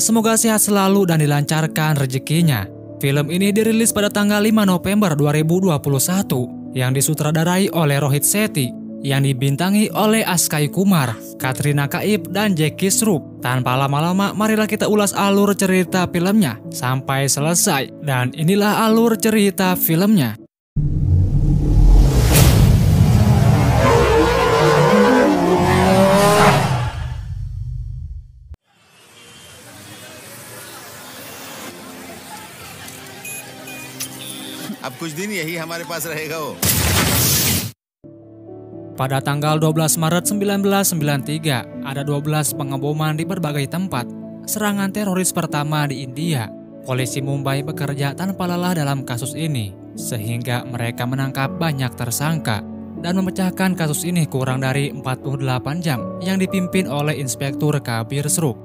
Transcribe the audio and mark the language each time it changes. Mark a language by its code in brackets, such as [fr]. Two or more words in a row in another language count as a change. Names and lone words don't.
[id] Semoga sehat selalu dan dilancarkan rezekinya. Film ini dirilis pada tanggal 5 November 2021 yang disutradarai oleh Rohit Sethi, yang dibintangi oleh Askai Kumar, Katrina Kaif, dan Jackie Shroff. Tanpa lama-lama, marilah kita ulas alur cerita filmnya sampai selesai. Dan inilah alur cerita filmnya. [hi] अब कुछ दिन यही हमारे पास रहेगा वो. [id] Pada tanggal 12 Maret 1993, ada 12 pengeboman di berbagai tempat. Serangan teroris pertama di India. Polisi Mumbai bekerja tanpa lelah dalam kasus ini, sehingga mereka menangkap banyak tersangka dan memecahkan kasus ini kurang dari 48 jam yang dipimpin oleh Inspektur Kabir Shroff.